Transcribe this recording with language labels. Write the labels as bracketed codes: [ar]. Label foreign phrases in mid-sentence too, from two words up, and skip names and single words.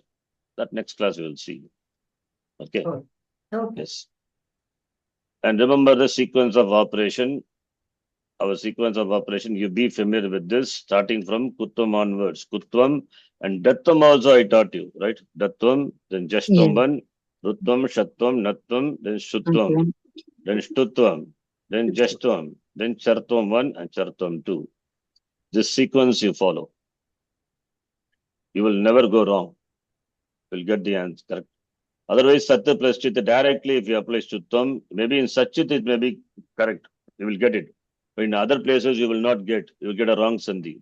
[en] That next class we will see. Okay. Oh, okay. Yes. And remember the sequence of operation. Our sequence of operation, you be familiar with this, starting from Kutvam onwards. Kutvam and Dattvam also I taught you, right? Dattvam, then Jashtvam Yes. 1, Rutvam, Shatvam, Natvam, then Shutvam, Okay. then Shtutvam, then Jashtvam, then Chartvam 1 and Chartvam 2. This sequence you follow. You will never go wrong. You will get the answer correct. Otherwise, Satya plus Chita directly, if you apply Shutvam, maybe in Satchit it may be correct. You will get it. But in other places, you will not get. You will get a wrong Sandhi.